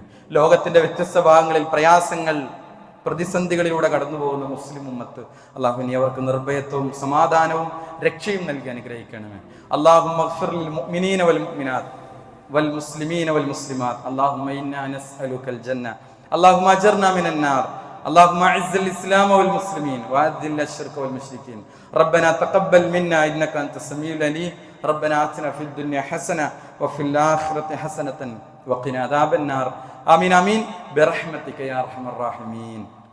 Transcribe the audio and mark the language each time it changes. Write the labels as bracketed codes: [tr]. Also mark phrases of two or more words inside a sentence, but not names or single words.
[ml] ലോകത്തിന്റെ വ്യത്യസ്ത ഭാഗങ്ങളിൽ പ്രയാസങ്ങൾ, പ്രതിസന്ധികളിലൂടെ കടന്നു പോകുന്ന മുസ്ലിം ഉമ്മത്ത് അള്ളാഹു നീ അവർക്ക് നിർഭയത്വവും സമാധാനവും രക്ഷയും നൽകി അനുഗ്രഹിക്കണമേ. [ar] اللهم اغفر للمؤمنين والمؤمنات والمسلمين والمسلمات. اللهم إنا نسألك الجنة. اللهم أجرنا من النار. اللهم اعز الاسلام والمسلمين واذل الشرك والمشركين. ربنا تقبل منا انك انت السميع العليم. ربنا آتنا في الدنيا حسنه وفي الاخره حسنه وقنا عذاب النار. آمين آمين برحمتك يا ارحم الراحمين.